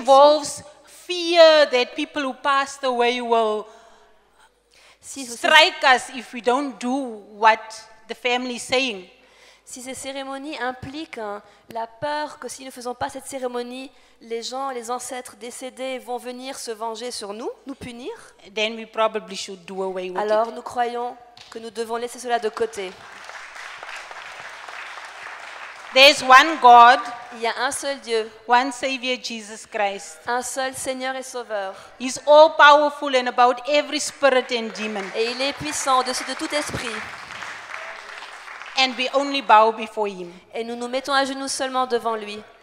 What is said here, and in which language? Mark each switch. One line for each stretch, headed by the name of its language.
English: involves fear that people who passed away will
French: si
English: strike us if we don't do what the family is saying,
French: si ces cérémonies impliquent la peur que si nous ne faisons pas cette cérémonie, les ancêtres décédés vont venir se venger sur nous, nous punir,
English: then we probably should do away with
French: alors
English: it.
French: nous croyons que nous devons laisser cela de côté.
English: There's one God,
French: Il y a un seul Dieu,
English: one Savior, Jesus Christ.
French: un seul Seigneur et Sauveur,
English: He's all powerful and about every spirit and demon.
French: et il est puissant au-dessus de tout esprit.
English: And we only bow before Him.
French: Et nous nous mettons à genoux seulement devant lui.